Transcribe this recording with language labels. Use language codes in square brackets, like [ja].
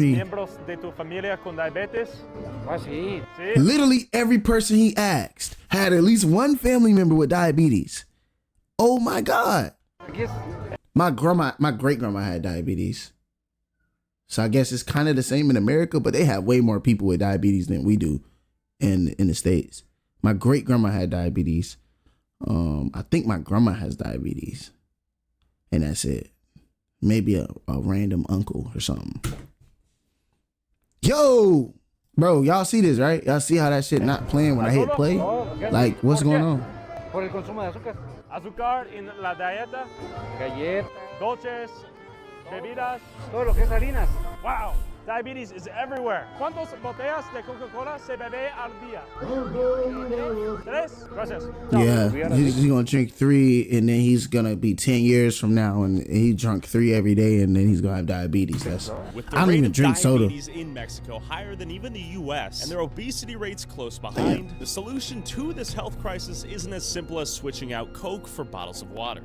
[es] miembros de tu familia con diabetes? Sí. ¿Sí? [en] Literally every person he asked had at least one family member with diabetes. Oh my God. My great grandma had diabetes. So I guess it's kind of the same in America, but they have way more people with diabetes than we do in the States. My great grandma had diabetes. I think my grandma has diabetes. And that's it. Maybe a random uncle or something. Yo! Bro, y'all see this, right? Y'all see how that shit not playing when I hit play? Like, what's going on? [es] Por el consumo de azúcar. Azúcar en la dieta, Galletas. dulces, bebidas. Todo lo que es harinas. [en] Wow, diabetes is everywhere. [es] ¿Cuántas botellas de Coca-Cola se bebe al día? 3. Gracias. [en] Yeah, he's gonna drink 3, and then he's gonna be 10 years from now, and he drunk 3 every day, and then he's gonna have diabetes. With the I don't rate even of drink soda. diabetes in Mexico higher than even the U.S. and their obesity rates close behind, the solution to this health crisis isn't as simple as switching out Coke for bottles of water.